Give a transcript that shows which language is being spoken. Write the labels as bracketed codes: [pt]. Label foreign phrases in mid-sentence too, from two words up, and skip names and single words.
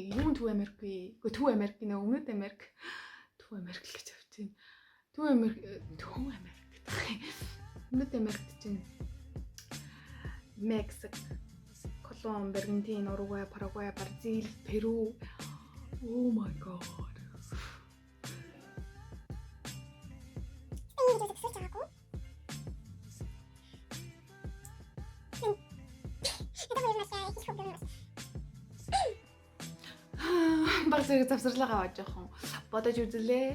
[mn] Юу Төв Америк вэ? Гэхдээ Төв Америк нэ Өмнөд Америк. Төв Америк л гэж авч байна. Төв Америк гэдэг. Өмнөд Америкт чинь Мексик, Колумб, Аргентин, Уругвай, Парагвай, Бразил, Перу. [en] Oh my god. [mn] Баг зэрэг завсарлага аваад жоохон бодож үзлээ.